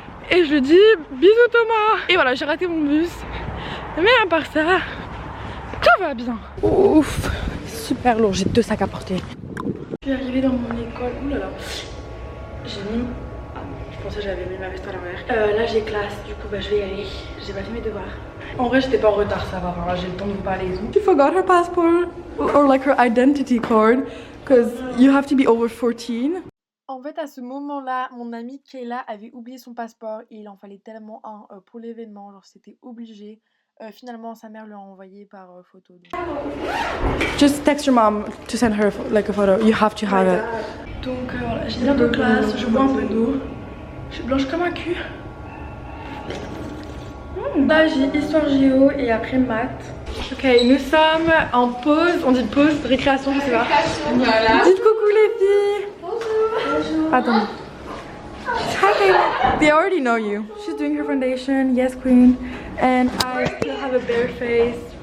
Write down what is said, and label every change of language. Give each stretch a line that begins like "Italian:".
French: Et je dis bisous Thomas. Et voilà j'ai raté mon bus. Mais à part ça, tout va bien. Ouf, super lourd, j'ai 2 sacs à porter. Je suis arrivée dans mon école, oulala. J'ai mis... Je pensais que j'avais mis ma veste à l'envers. Là j'ai classe, du coup bah, je vais y aller. J'ai pas fait mes devoirs. En vrai j'étais pas en retard, ça va, enfin, là j'ai le temps de vous parler et tout.
English: She forgot her passport or like her identity card because you have to be over 14.
French: En fait à ce moment-là, mon amie Kayla avait oublié son passeport et il en fallait tellement un pour l'événement, genre c'était obligé. Finalement sa mère lui a envoyé par photo. Donc.
English: Just text your mom to send her like a photo. You have to have it.
French: Donc voilà, j'ai bien de classe, je bois un peu d'eau. Je suis blanche comme un cul. Là j'ai histoire géo et après maths. Ok, nous sommes en pause, on dit pause, récréation, je sais pas. Voilà. Dites coucou les filles. Bonjour. Attends.
English: Hi, they already know you. She's doing her foundation, yes queen. And I still have a bare face.